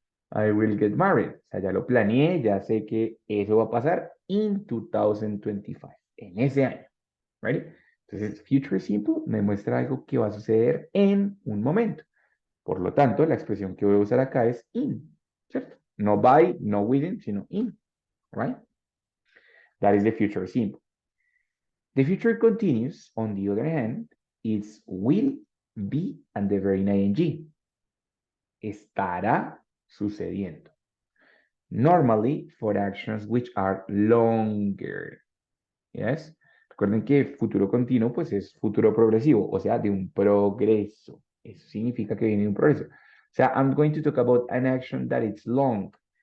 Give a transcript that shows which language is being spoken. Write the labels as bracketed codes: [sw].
[en] I will get married. [es] O sea, ya lo planeé, ya sé que eso va a pasar in 2025, en ese año. ¿Ready? Entonces, future simple me muestra algo que va a suceder en un momento. Por lo tanto, la expresión que voy a usar acá es in, ¿cierto? [en] No by, no within, sino in, right? That is the future simple. The future continuous, on the other hand, is will, be, and the verb ing. [es] Estará sucediendo. [en] Normally for actions which are longer. Yes. [es] Recuerden que futuro continuo pues es futuro progresivo, o sea, de un progreso. Eso significa que viene de un progreso. O sea, [en] I'm going to talk about an action that is long.